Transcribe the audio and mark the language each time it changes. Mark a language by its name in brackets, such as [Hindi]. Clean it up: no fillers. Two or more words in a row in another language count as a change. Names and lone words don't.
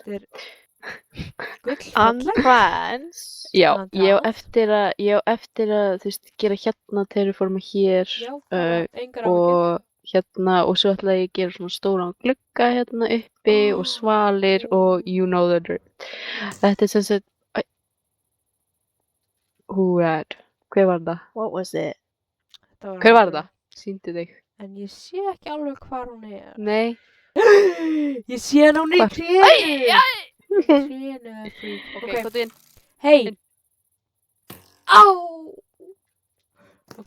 [Icelandic] Þetta er gullfallegt. [English] Untrans. [Icelandic] Já, [English] Entrance. [Icelandic] ég á eftir að, þú veist, gera hérna terraforma hér Já, bara engar áhyggjur. og hérna, og svo ætla ég að gera svona stóran glugga hérna uppi og svalir og [English] you know the drill. [Icelandic] Þetta er sem sagt, hver var það? [English] What was it? [Icelandic] Þetta Hver var alveg- það? Sýndi þig. En ég sé ekki alveg hvar hún er. Nei. Ég sé hann hún í Hvar? trénu. Trénu er frík. Ok, hvað inn? Hei. Inn. Á. Ok.